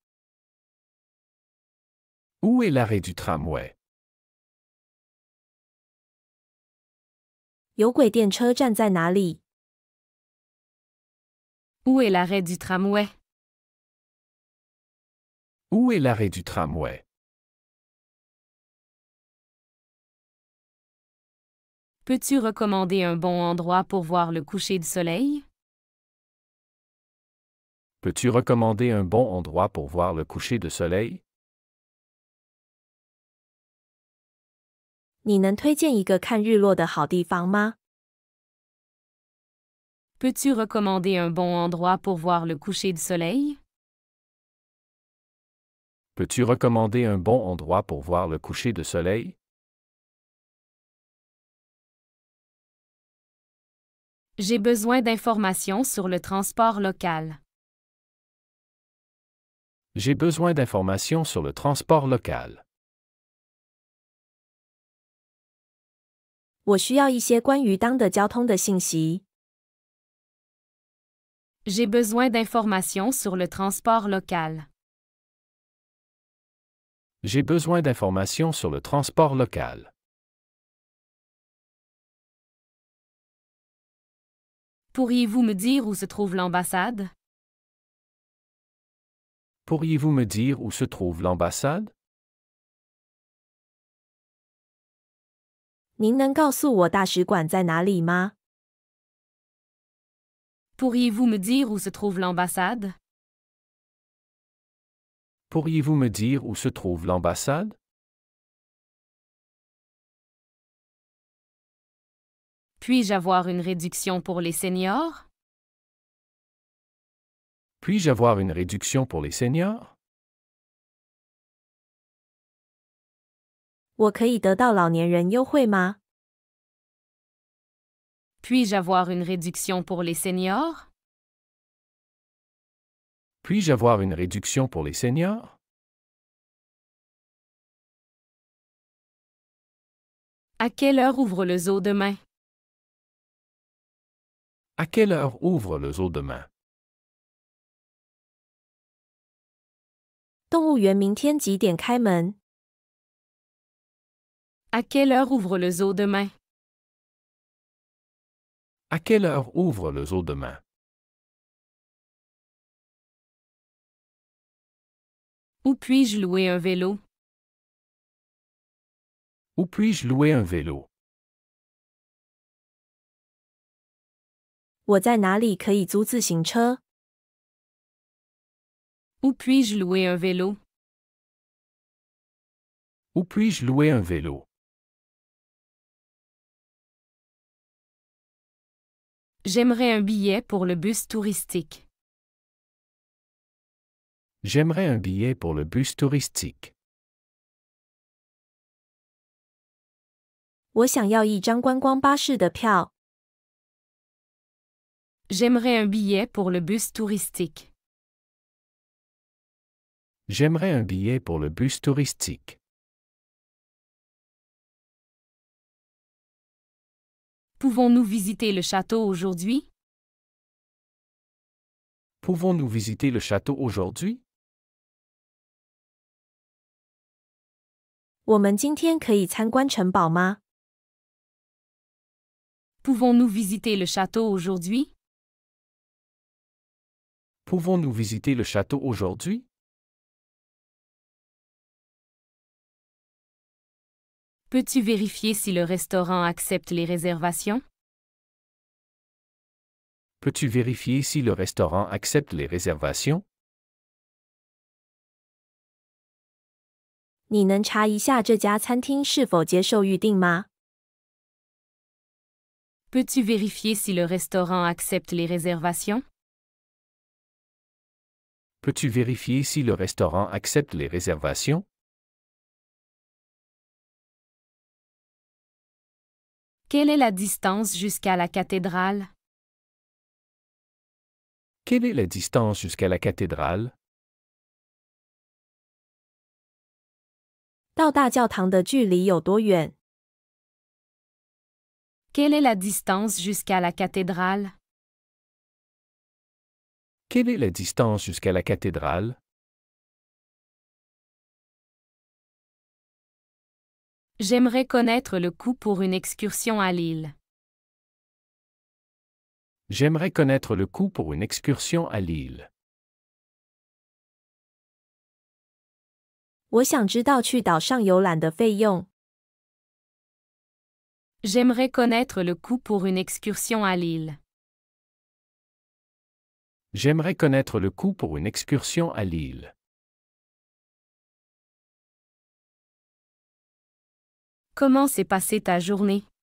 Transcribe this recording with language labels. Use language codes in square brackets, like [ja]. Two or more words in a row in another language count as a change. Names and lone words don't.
[fr] Où est l'arrêt du tramway? [zh] 有轨电车站在哪里？ [fr] Où est l'arrêt du tramway? Où est l'arrêt du tramway? Peux-tu recommander un bon endroit pour voir le coucher du soleil? Peux-tu recommander un bon endroit pour voir le coucher de soleil? [zh] 你能推荐一个看日落的好地方吗？ [fr] Peux-tu recommander un bon endroit pour voir le coucher du soleil? Peux-tu recommander un bon endroit pour voir le coucher de soleil? J'ai besoin d'informations sur le transport local. J'ai besoin d'informations sur le transport local. [zh] 我需要一些关于当地交通的信息。 [fr] J'ai besoin d'informations sur le transport local. J'ai besoin d'informations sur le transport local. Pourriez-vous me dire où se trouve l'ambassade? Pourriez-vous me dire où se trouve l'ambassade? [zh] 您能告诉我大使馆在哪里吗？ [fr] Pourriez-vous me dire où se trouve l'ambassade? Pourriez-vous me dire où se trouve l'ambassade? Puis-je avoir une réduction pour les seniors? Puis-je avoir une réduction pour les seniors? [zh] 我可以得到老年人优惠吗？ [fr] Puis-je avoir une réduction pour les seniors? Puis-je avoir une réduction pour les seniors? À quelle heure ouvre le zoo demain? À quelle heure ouvre le zoo demain? [zh] 动物园明天几点开门？ [fr] À quelle heure ouvre le zoo demain? À quelle heure ouvre le zoo demain? Où puis-je louer un vélo? Où puis-je louer un vélo? [zh] 我在哪里可以租自行车？ [fr] Où puis-je louer un vélo? Où puis-je louer un vélo? J'aimerais un billet pour le bus touristique. J'aimerais un billet pour le bus touristique. [zh] 我想要一张观光巴士的票。 [fr] J'aimerais un billet pour le bus touristique. J'aimerais un billet pour le bus touristique. Pouvons-nous visiter le château aujourd'hui? Pouvons-nous visiter le château aujourd'hui? [zh] 我们今天可以参观城堡吗？ [fr] Pouvons-nous visiter le château aujourd'hui? Pouvons-nous visiter le château aujourd'hui? Peux-tu vérifier si le restaurant accepte les réservations? Peux-tu vérifier si le restaurant accepte les réservations? [zh] 你能查一下这家餐厅是否接受预订吗？ [fr] Peux-tu vérifier si le restaurant accepte les réservations? Peux-tu vérifier si le restaurant accepte les réservations? Quelle est la distance jusqu'à la cathédrale? Quelle est la distance jusqu'à la cathédrale? [zh] 到大教堂的距离有多远？ [fr] Quelle est la distance jusqu'à la cathédrale? Quelle est la distance jusqu'à la cathédrale? J'aimerais connaître le coût pour une excursion à Lille. J'aimerais connaître le coût pour une excursion à Lille. [zh] 我想知道去岛上游览的费用。 [fr] J'aimerais connaître le coût pour une excursion à Lille. J'aimerais connaître le coût pour une excursion à Lille. Comment s'est passée ta journée?